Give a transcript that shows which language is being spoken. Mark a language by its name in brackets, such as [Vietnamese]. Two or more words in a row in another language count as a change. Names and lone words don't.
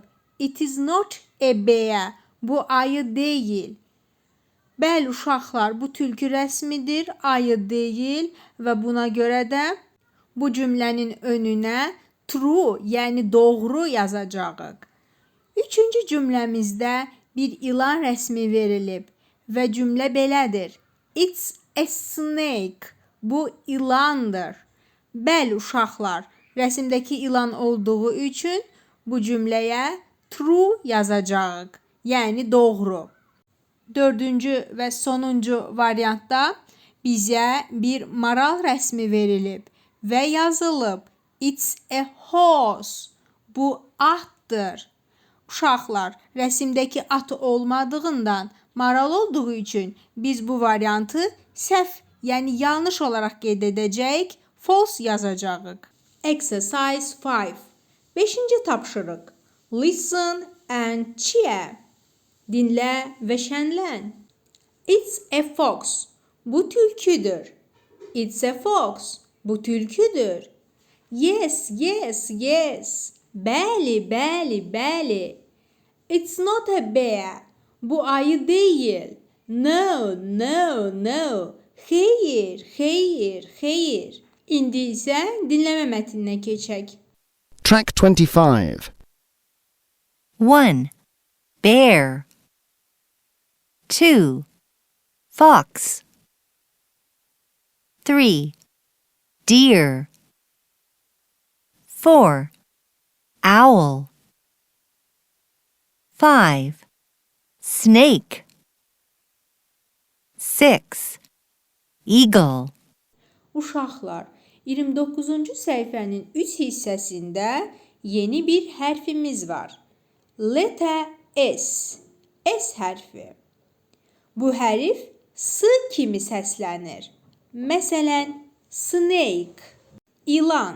[English] It is not a bear. [Azerbaijani] Bu ayı deyil. Bəli uşaqlar, bu tülkü rəsmidir, ayı deyil və buna görə də bu cümlənin önünə true, yəni doğru yazacağıq. Üçüncü cümləmizdə bir ilan rəsmi verilib və cümlə belədir. [English] It's a snake. [Azerbaijani] Bu ilandır. Bəli uşaqlar, rəsimdəki ilan olduğu üçün bu cümləyə true yazacağıq. Yəni doğru. Dördüncü və sonuncu variantda bizə bir maral rəsmi verilib və yazılıb. [English] It's a horse. [Azerbaijani] Bu atdır. Uşaqlar, rəsimdəki at olmadığından maral olduğu üçün biz bu variantı səhv, yəni yanlış olaraq qeyd edəcəyik, false yazacağıq. [English] Exercise 5. [Azerbaijani] 5-ci tapşırıq. [English] Listen and cheer. [Azerbaijani] Dinlə və şənlən. [English] It's a fox. [Azerbaijani] Bu tülküdür. [English] It's a fox. [Azerbaijani] Bu tülküdür. [English] Yes, yes, yes. [Azerbaijani] Bəli, bəli, bəli. [English] It's not a bear. [Azerbaijani] Bu ayı deyil. [English] No, no, no. [Azerbaijani] Xeyr, xeyr, xeyr. İndi isə dinləmə mətninə keçək. [English] Track 25. 1. Bear. 2. Fox. 3. Deer. 4. Owl. 5. Snake. 6. Eagle. [Azerbaijani] Uşaqlar, 29-cu səhifənin 3 hissəsində yeni bir hərfimiz var. [English] Letter S. [Azerbaijani] S hərfi. Bu hərf S kimi səslənir. Məsələn, snake, ilan.